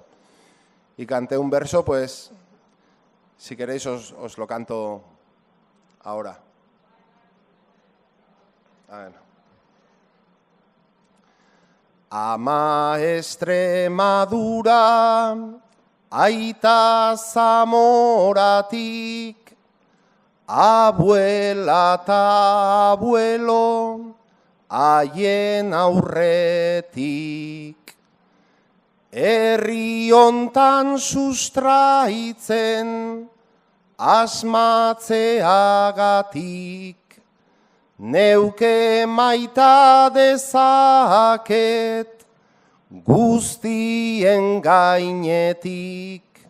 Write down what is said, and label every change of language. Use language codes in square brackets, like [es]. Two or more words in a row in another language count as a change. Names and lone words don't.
[es] Y canté un verso, pues, si queréis os lo canto ahora. A ver. Ama Extremadura, [eu] aita Zamoratik, abuela eta abuelo, haien aurretik. Herri hontan sustraitzen, asmatzeagatik, neuke maita dezaket, guztien gainetik.